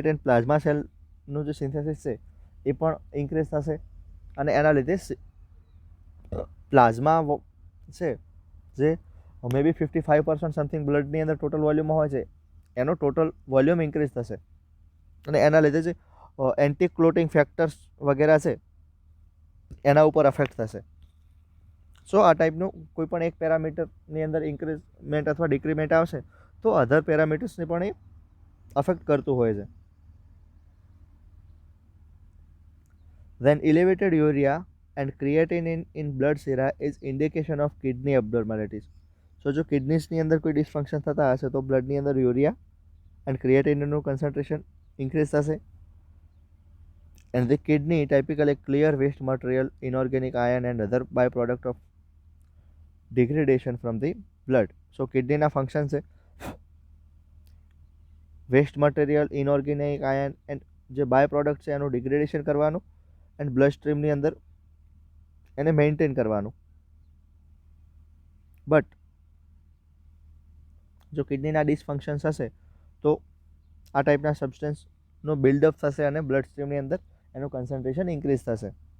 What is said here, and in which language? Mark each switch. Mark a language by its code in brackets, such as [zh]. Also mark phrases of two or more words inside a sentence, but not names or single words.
[gu] એન્ડ પ્લાઝમા સેલનું જે સિન્થેસિસ છે એ પણ ઇન્ક્રીઝ થશે અને એના લીધે પ્લાઝમા છે જે [en] maybe [gu] 55% સમથિંગ બ્લડની અંદર ટોટલ વોલ્યુમમાં હોય છે એનો ટોટલ વોલ્યુમ ઇન્ક્રીઝ થશે અને એના લીધે જે [en] anti clotting factors [gu] વગેરે છે એના ઉપર અફેક્ટ થશે. સો આ ટાઈપનું કોઈ પણ એક પેરામીટરની અંદર ઇન્ક્રીઝમેન્ટ અથવા ડિક્રીમેન્ટ આવશે તો [en] other parametersને [gu] પણ એ અફેક્ટ કરતું હોય છે. [en] Then elevated urea and creatinine in blood sera is indication of kidney abnormalities. [gu] સો જો કિડનીસની અંદર કોઈ ડિસફંક્શન થતા હશે તો બ્લડની અંદર [en] urea and creatinineનું [gu] કન્સન્ટ્રેશન ઇન્ક્રીઝ થશે. [en] And the kidney typically clear waste material, inorganic iron and other byproduct of degradation from the blood. [gu] So કિડનીના ફંક્શન છે [en] waste material, inorganic ion and [gu] જે [en] by product [gu] છે એનું ડિગ્રેડેશન કરવાનું એન્ડ [en] blood streamની [gu] અંદર એને મેન્ટેન કરવાનું. બટ જો કિડનીના ડિસફંક્શન્સ હશે તો આ ટાઈપના સબસ્ટન્સનો બિલ્ડઅપ થશે અને [en] blood streamની [gu] અંદર એનું કન્સન્ટ્રેશન ઇન્ક્રીઝ થશે.